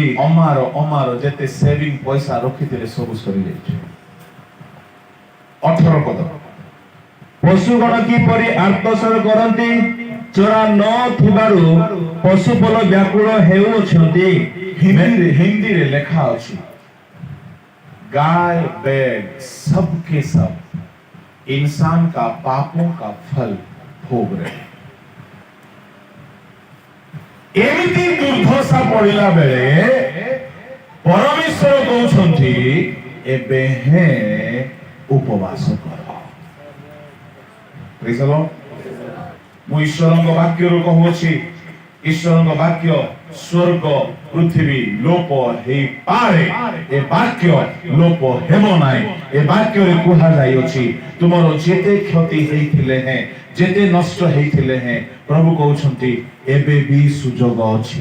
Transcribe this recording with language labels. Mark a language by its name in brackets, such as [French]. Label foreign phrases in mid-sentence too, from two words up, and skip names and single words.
[Odia] ଅମାର ଯେତେ ସେଭିଂ ପଇସା ରଖିଥିଲେ ସବୁ ସରିଯାଇଛି। 18 ପଦ। ପଶୁଗଣ କିପରି ଆର୍ତ୍ତସ୍ୱର କରନ୍ତି, ଚରା ନ ଥିବାରୁ ପଶୁପଲ ବ୍ୟାକୁଳ ହେଉଅଛନ୍ତି। ହିନ୍ଦୀରେ ଲେଖା ଅଛି, [Hindi] गाय बैल सबके सब इंसान का पापों का फल भोग रहे। [Odia] ଏମିତି ଦୁର୍ଦ୍ଦଶା ପଡ଼ିଲା ବେଳେ ପରମେଶ୍ୱର କହୁଅଛନ୍ତି ଏବେ ହେ ଉପବାସ କର। [English] Praise the Lord. [Odia] ମୁ ଈଶ୍ୱରଙ୍କ ବାକ୍ୟରୁ କହୁଛି, ଈଶ୍ୱରଙ୍କ ବାକ୍ୟ ସ୍ୱର୍ଗ ପୃଥିବୀ ଲୋପ ହେଇପାରେ, ଏ ବାକ୍ୟ ଲୋପ ହେବ ନାହିଁ। ଏ ବାକ୍ୟରେ କୁହାଯାଇଅଛି, ତୁମର ଯେତେ କ୍ଷତି ହେଇଥିଲେ ହେଁ, ଯେତେ ନଷ୍ଟ ହେଇଥିଲେ ହେଁ, ପ୍ରଭୁ କହୁଛନ୍ତି ଏବେ ବି ସୁଯୋଗ ଅଛି।